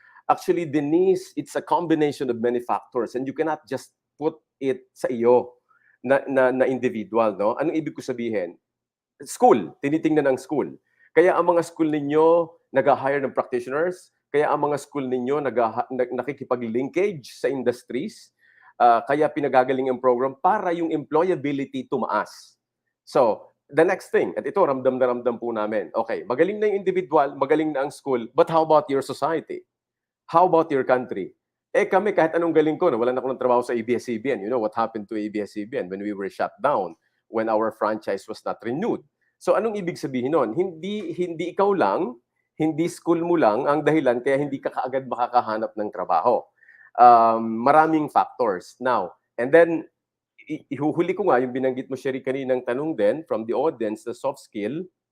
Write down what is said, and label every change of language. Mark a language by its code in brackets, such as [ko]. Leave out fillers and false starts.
[en] Actually, Denise, it's a combination of many factors and you cannot just put it [tl] sa iyo na [en] individual, no? [tl] Anong ibig ko sabihin? School, tinitingnan ng school. Kaya ang mga school ninyo nag-hire ng practitioners, kaya ang mga school ninyo nakikipag-linkage sa industries, kaya pinagagaling ang program para yung employability tumaas. [en] So, the next thing, [tl] at ito ramdam na ramdam po namin, okay, magaling na yung individual, magaling na ang school, [en] but how about your society? How about your country? [tl] Kami kahit anong galing ko, wala na ako ng trabaho sa ABS-CBN. [en] You know what happened to ABS-CBN when we were shut down, when our franchise was not renewed. [tl] So anong ibig sabihin nun? Hindi ikaw lang, hindi school mo lang ang dahilan kaya hindi ka kaagad makakahanap ng trabaho. Maraming factors. Now, and then, ihuhuli ko nga yung binanggit mo, Sherry, kaninang tanong din [en] from the audience, [tl] the soft skill.